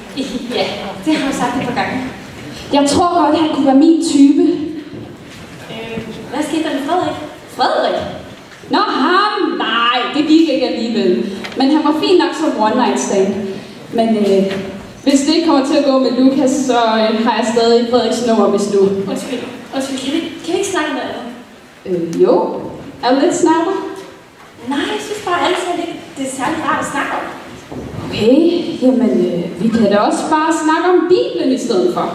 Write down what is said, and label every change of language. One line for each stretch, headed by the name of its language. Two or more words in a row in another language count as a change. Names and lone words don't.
Danish: Ja, det har jeg sagt et par gange. Jeg tror godt, han kunne være min type. Hvad skete der med Frederik? Frederik? Nå, ham? Nej, det gik ikke alligevel. Men han var fin nok som
English: one night stand.
Danish: Men hvis det ikke kommer til at gå med Lukas, så har jeg stadig Frederiks nummer, hvis du... Undskyld, kan vi ikke snakke med andet? Jo. Er du lidt snapper? Nej, jeg synes bare altid, det er særlig rart at snakke om. Okay, jamen vi kan da også bare snakke om Bibelen i stedet for.